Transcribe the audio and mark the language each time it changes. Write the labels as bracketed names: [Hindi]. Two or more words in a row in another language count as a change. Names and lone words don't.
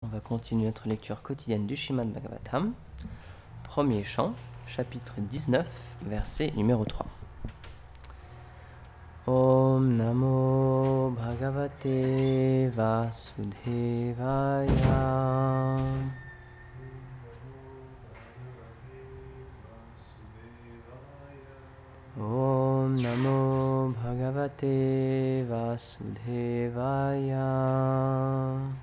[French] On va continuer notre lecture quotidienne du Srimad Bhagavatam. Premier chant, chapitre 19, verset numéro 3. [Sanskrit] ओं नमो भगवते वासुदेवाय. ओं नमो भगवते वासुदेवाय.